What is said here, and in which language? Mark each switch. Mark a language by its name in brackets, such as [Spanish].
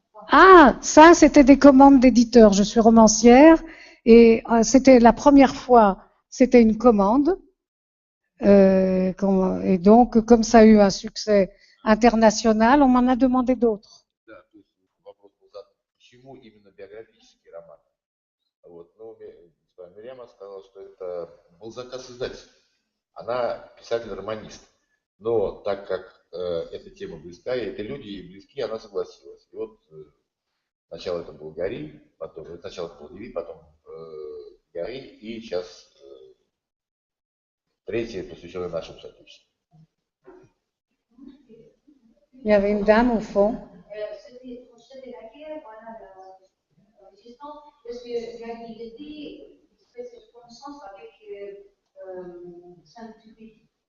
[French] Ah, ça, c'était des commandes d'éditeurs. Je suis romancière et c'était la première fois, c'était une commande Et donc, comme ça a eu un succès international, on m'en a demandé d'autres. [Russian] Да, то есть вопрос был задан, почему именно биографический роман? Вот, ну, госпожа Мирьяма сказала, что это был заказ издательства. Она писатель-романист. Но так как эта тема близка, и эти люди ей близки, она согласилась. И вот сначала это был Гари, потом, сначала это был Леви, потом Гари, и сейчас третье, посвященное нашему соотечественнику. [French] Il y avait une dame au fond. C'était laquelle, voilà, la résistance, parce que Gary était fait cette connaissance avec Saint-Exupéry.